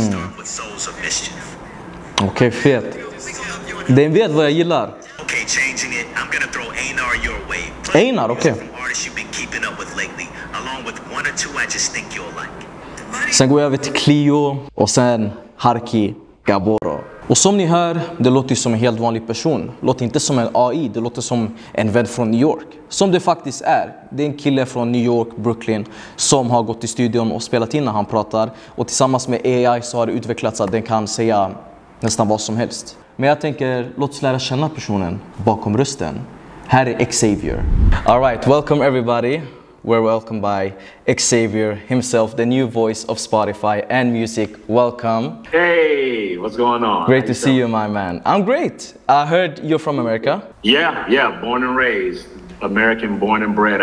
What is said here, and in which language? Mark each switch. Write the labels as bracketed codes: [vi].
[en] Start with Souls of Mischief. [sv] Okej, fet. Den vet vad jag gillar. [en] Okay, changing it. I'm gonna throw Einar your way. Einar, okay. From artists you've been keeping up with lately, along with one or two I just think you'll like. [sv] Sen går jag över till Clio och sen Harki Gaboro. Och som ni hör, det låter ju som en helt vanlig person. Det låter inte som en AI, det låter som en vän från New York. Som det faktiskt är. Det är en kille från New York, Brooklyn, som har gått i studion och spelat in när han pratar. Och tillsammans med AI så har det utvecklats att den kan säga nästan vad som helst. Men jag tänker, låt oss lära känna personen bakom rösten. Här är Xavier. [en] Alright, welcome everybody. We're welcomed by Xavier himself, the new voice of Spotify and music. Welcome. Hey, what's going on? Great to see you, my man. I'm great. I heard you're from America. Yeah, born and raised. American, born and bred.